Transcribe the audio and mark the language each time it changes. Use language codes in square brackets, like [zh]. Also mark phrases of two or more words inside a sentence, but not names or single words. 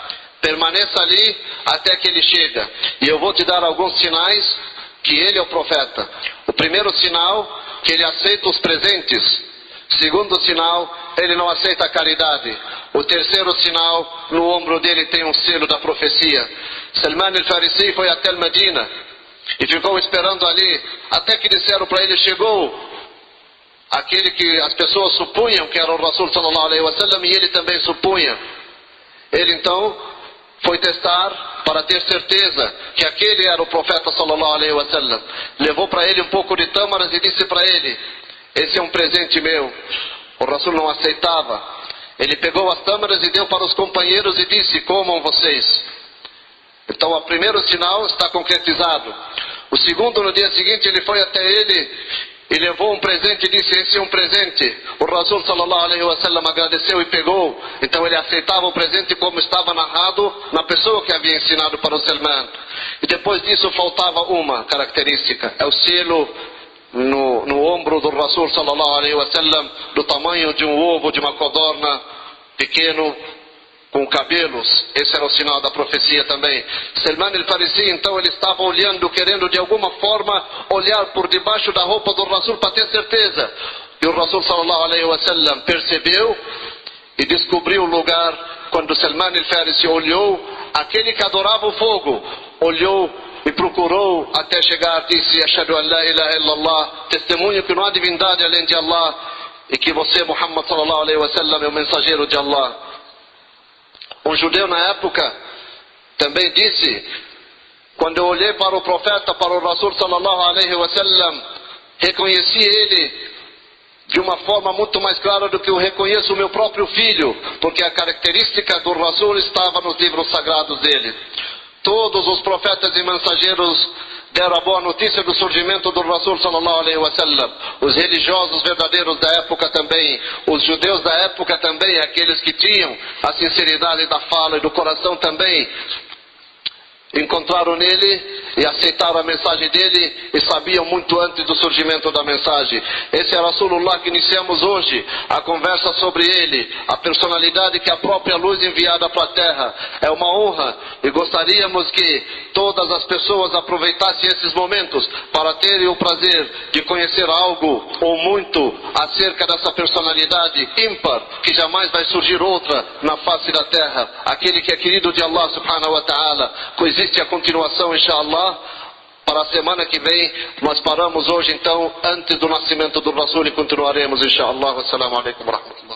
[pt] Permaneça ali até que ele chega. E eu vou te dar alguns sinais que ele é o profeta. O primeiro sinal, que ele aceita os presentes. Segundo sinal, ele não aceita a caridade. O terceiro sinal, no ombro dele tem um selo da profecia. Salman al-Farisi foi até Medina e ficou esperando ali, até que disseram para ele: chegou aquele que as pessoas supunham que era o Rasul [ar] صلى الله عليه وسلم, [pt] e ele também supunha. Ele então foi testar para ter certeza que aquele era o profeta [ar] صلى الله عليه وسلم. [pt] Levou para ele um pouco de tâmaras e disse para ele: esse é um presente meu. O Rasul não aceitava. Ele pegou as tâmaras e deu para os companheiros e disse: comam vocês. Então o primeiro sinal está concretizado. O segundo, no dia seguinte, ele foi até ele e levou um presente e disse: esse é um presente. O Rasul [ar] صلى الله عليه وسلم [pt] agradeceu e pegou. Então ele aceitava o presente como estava narrado na pessoa que havia ensinado para o Salman. E depois disso faltava uma característica: é o selo no ombro do Rasul [ar] صلى الله عليه وسلم, [pt] do tamanho de um ovo, de uma codorna pequeno, com cabelos. Esse era o sinal da profecia também. Salman al-Farisi, então, ele estava olhando, querendo de alguma forma olhar por debaixo da roupa do Rasul para ter certeza. E o Rasul [ar] صلى الله عليه وسلم [pt] percebeu e descobriu o lugar. Quando Salman al-Farisi olhou, aquele que adorava o fogo olhou e procurou até chegar, disse: [ar] أشهد أن لا إله إلا الله, [pt] testemunho que não há divindade além de Allah, e que você, [ar] Muhammad صلى الله عليه وسلم, [pt] é o mensageiro de Allah. Um judeu na época também disse: quando eu olhei para o profeta, para o Rasul [ar] صلى الله عليه وسلم, [pt] reconheci ele de uma forma muito mais clara do que eu reconheço o meu próprio filho, porque a característica do Rasul estava nos livros sagrados dele. Todos os profetas e mensageiros deram a boa notícia do surgimento do Rasul [ar] صلى الله عليه وسلم. [pt] Os religiosos verdadeiros da época também, os judeus da época também, aqueles que tinham a sinceridade da fala e do coração também, encontraram nele e aceitaram a mensagem dele e sabiam muito antes do surgimento da mensagem. Esse é Rasulullah que iniciamos hoje a conversa sobre ele, a personalidade que é a própria luz enviada para a terra. É uma honra e gostaríamos que todas as pessoas aproveitassem esses momentos para terem o prazer de conhecer algo ou muito acerca dessa personalidade ímpar, que jamais vai surgir outra na face da terra. Aquele que é querido de Allah [ar] سبحانه وتعالى. [pt] Existe a continuação, inshallah. Para a semana que vem, nós paramos hoje então, antes do nascimento do Rasul, e continuaremos, inshallah. [ar] السلام عليكم ورحمة الله.